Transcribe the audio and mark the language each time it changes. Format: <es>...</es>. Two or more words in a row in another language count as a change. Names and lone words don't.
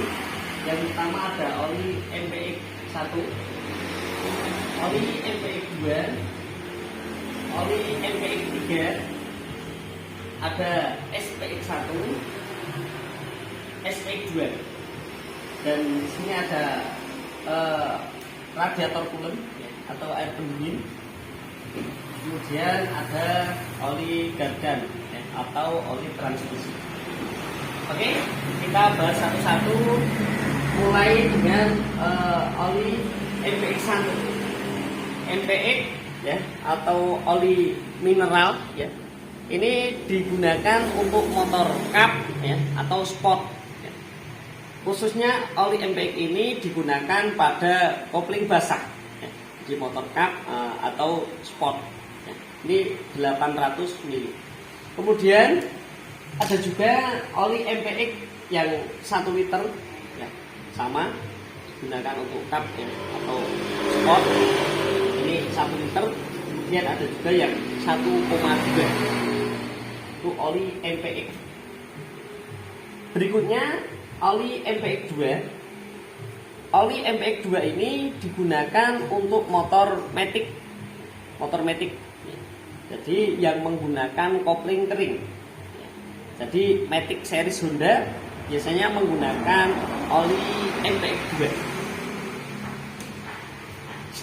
<id>Yang pertama ada oli MPX 1, oli MPX 2, oli MPX 3, ada SPX 1, SPX 2, dan di sini ada</id> <en>radiator coolant</en> <id>atau air pendingin. Kemudian ada oli gardan atau oli transmisi. Oke, kita bahas satu-satu, mulai dengan oli MPX 1. MPX ya, atau oli mineral ya. Ini digunakan untuk motor cup ya, atau sport. Khususnya oli MPX ini digunakan pada kopling basah ya, di motor cup atau sport ya. Ini 800 mili. Kemudian ada juga oli MPX yang 1 liter ya, sama digunakan untuk cup ya, atau sport. Ini 1 liter. Kemudian ada juga yang 1,2, itu oli MPX. Berikutnya oli MPX 2. Oli MPX 2 ini digunakan untuk motor matic. Motor matic. Jadi yang menggunakan kopling kering. Jadi matic series Honda biasanya menggunakan oli MPX 2.</id>